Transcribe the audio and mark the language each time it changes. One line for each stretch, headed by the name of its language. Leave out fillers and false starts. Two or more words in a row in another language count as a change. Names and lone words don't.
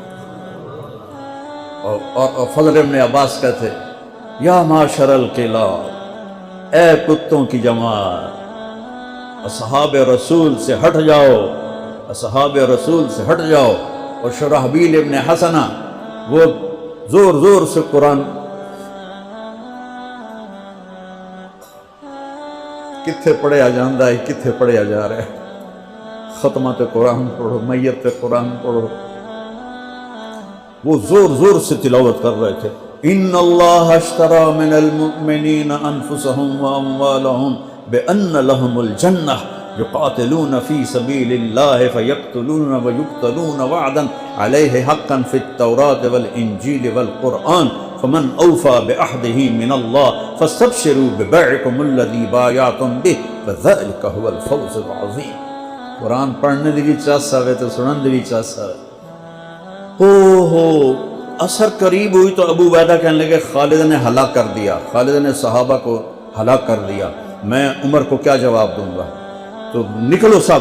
Urdu: اور فضل بن عباس کہتے
Arabic: یا معاشر القلاب،
Urdu: اے کتوں کی جماعت، اصحاب رسول سے ہٹ جاؤ، اصحاب رسول سے ہٹ جاؤ۔ اور شرحبیل ابن حسنہ وہ زور زور سے
Punjabi: قرآن کتھے پڑھیا جاندہ ہے، کتھے پڑھیا جا رہا ہے،
Urdu: ختمات قرآن پڑھو، میت قرآن پڑھو، وہ زور زور سے تلاوت کر رہے تھے۔
Arabic: ان اللہ اشترى من المؤمنین انفسهم واموالهم بان لهم الجنہ یقاتلون فی سبیل اللہ فیقتلون ویقتلون وعدا علیہ حقا فی التوراۃ والانجیل والقرآن فمن اوفى بعہدہ من اللہ فاستبشروا ببیعکم الذی بایعتم بہ فذلک هو الفوز العظیم۔
Urdu: قرآن پڑھنے دی بھی چاہتا ہے تو سنن دی بھی چاہتا ہے۔ ہو اثر قریب ہوئی تو ابو عبیدہ کہنے لگے خالد نے ہلاک کر دیا، خالد نے صحابہ کو ہلاک کر دیا، میں عمر کو کیا جواب دوں گا؟ تو نکلو سب۔